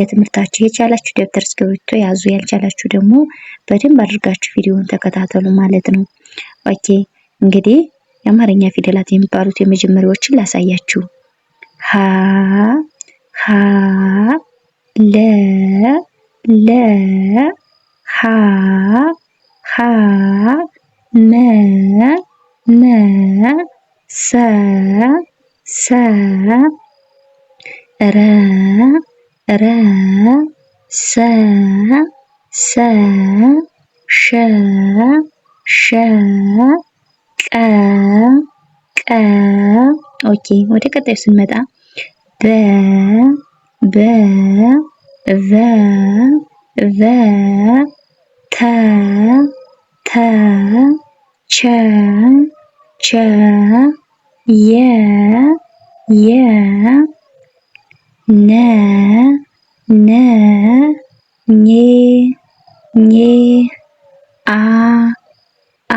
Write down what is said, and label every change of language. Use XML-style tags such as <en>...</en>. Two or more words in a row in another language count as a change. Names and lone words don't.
<am>ትምህርታችሁ የቻላችሁ ደብተር እስክሪብቶ ያዙ፣ ያልቻላችሁ ደግሞ በደንብ አድርጋችሁ ቪዲዮውን ተከታተሉ ማለት ነው። ኦኬ እንግዲህ የአማርኛ ፊደላት የሚባሉት የመጀመሪያዎችን ላሳያችሁ። ሀ ሀ ለ ለ ሐ ሐ መ መ ሰ ሰ ረ ረ ሰ ሰ ሸ ሸ ቀ ቀ። ኦኬ ወደ ቀጣዩ ስንመጣ በ በ ቨ ቨ ተ ተ ቸ ቸ የ የ ነ ነ ኘ ኘ አ አ</am>